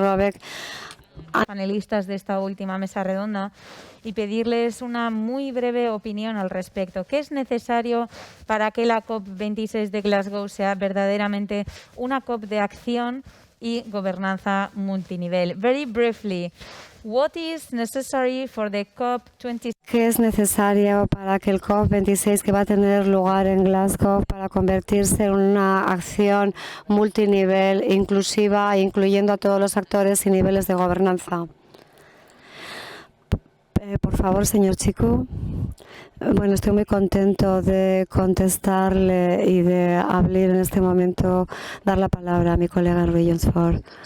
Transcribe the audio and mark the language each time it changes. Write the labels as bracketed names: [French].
[Spanish] Robeck. Panelistas de esta última mesa redonda, y pedirles una muy breve opinión al respecto. ¿Qué es necesario para que la COP26 de Glasgow sea verdaderamente una COP de acción y gobernanza multinivel? [English] Very briefly, what is necessary for the COP26? [Spanish] ¿Qué es necesario para que el COP26, que va a tener lugar en Glasgow, para convertirse en una acción multinivel, inclusiva, incluyendo a todos los actores y niveles de gobernanza? Por favor, señor Chiku. Bueno, estoy muy contento de contestarle y de abrir en este momento, dar la palabra a mi colega en Regions4.